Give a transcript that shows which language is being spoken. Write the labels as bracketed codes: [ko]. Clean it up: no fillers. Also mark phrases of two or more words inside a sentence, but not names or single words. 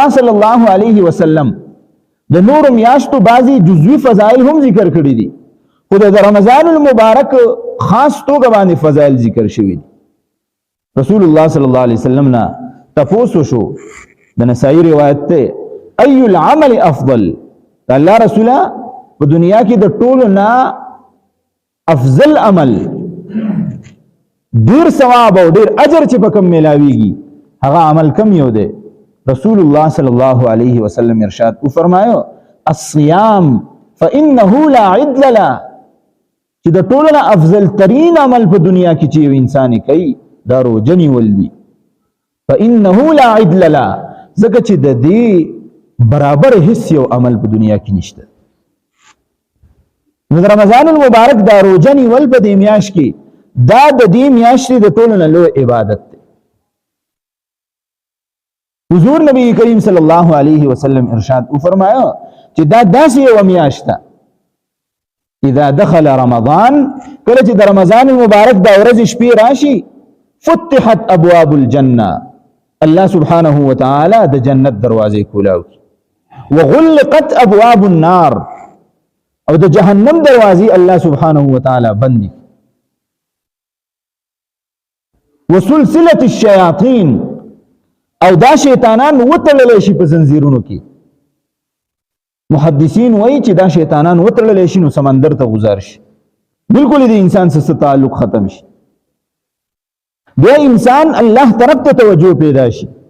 [ar] صلی الله علیه وسلم [ps] د نور میاشتو بعضی جزوی فضائل هم ذکر کړی دي خو د رمضان المبارک خاص توګه باندې فضائل ذکر شوی دي رسول الله [ar] صلی الله علیه وسلم [ps] نا تفوسو شو د نسائی روایت ته [ar] ای العمل افضل الله رسوله [ps] په دنیا کې د ټولو نه افضل عمل ډیر ثواب او ډیر اجر چې په کوم ملاويږي هغه عمل کم یو دی رسول الله [ar] صلی الله علیه وسلم [ps] ارشاد او فرمایو [ar] الصيام فانه لا عدل له [ps] چې د ټولو نه افضل ترین عمل په دنیا کې چې یو انسان کوي دا روزه نیول دي [ar] فانه لا عدل له [ps] ځکه چې د دې برابر هیڅ یو عمل په دنیا کې نشته نو رمضان المبارک دا روزه نیول په دې میاشت کې دا د دې میاشتې د ټولو نه لوی عبادت دی حضور نبی کریم [ar] صلی الله علیه وسلم [ps] ارشاد او فرمایا چې دا داسې یو میاشت ده [ar] اذا دخل رمضان [ps] کله چې د رمضان المبارک دا ورځ شپې راشي [ar] فتحت ابواب الجنه الله سبحانه وتعالى [ps] د جنت دروازې کولاو [ar] وغلقت ابواب النار [ps] او د جهنم دروازې [ar] الله سبحانه وتعالى [ps] بندي [ar] وسلسله الشياطين [ps] او دا شیطانان وتړل شي په زنجیرونو کې محدثین وایي چې دا شیطانان وتړل شي نو سمندر ته گزار شي بالکل دې انسان سره تعلق ختم شي بیا انسان الله طرف ته توجه پیدا شي